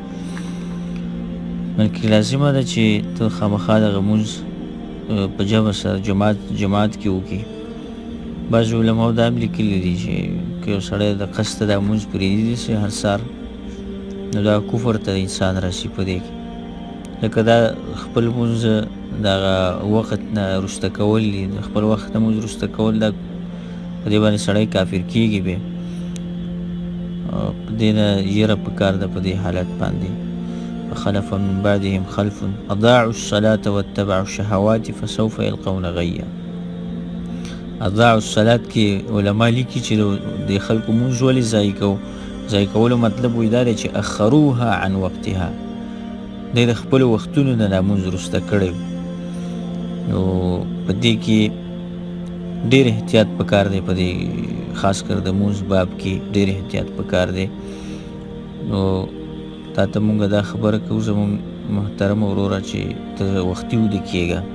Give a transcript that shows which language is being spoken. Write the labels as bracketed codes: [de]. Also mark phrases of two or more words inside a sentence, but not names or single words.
[ps] بلکې لازمه ده چې ته خامخا دغه مونځ په جمع سره جماعت کې وکړي بعض علماو دا هم لیکلي دي چې که یو سړی د قصده دا مونځ پرېږدي چې هر سهار نو دا کفر ته انسان راسي په دې کې لکه دا خپل مونځ دغه وخت نه وروسته کول دي د خپل وخت نه مونځ وروسته کول دا په دې باندې سړی کافر کېږي بیا په دې نه یره پکار ده په دې حالت باندې [ar] فخلف من بعدهم خلف اضاعوا الصلاة واتبعوا الشهوات فسوف يلقون غيا اضاعوا الصلاة [ps] کې علما لیکي چې د خلکو مونځ ولې ضایع کولو مطلب وایي دا دی چې [ar] اخروها عن وقتها [ps] دی د خپلو وختونو نه دا مونځ وروسته کړی نو په دې کې ډېر احتیاط پکار دی په دې خاص کر د مونځ باب کې ډېر احتیاط پکار دی نو تا ته مونږ دا خبره کوو زمونږ محترم وروره چې ته وختي ویده کېږه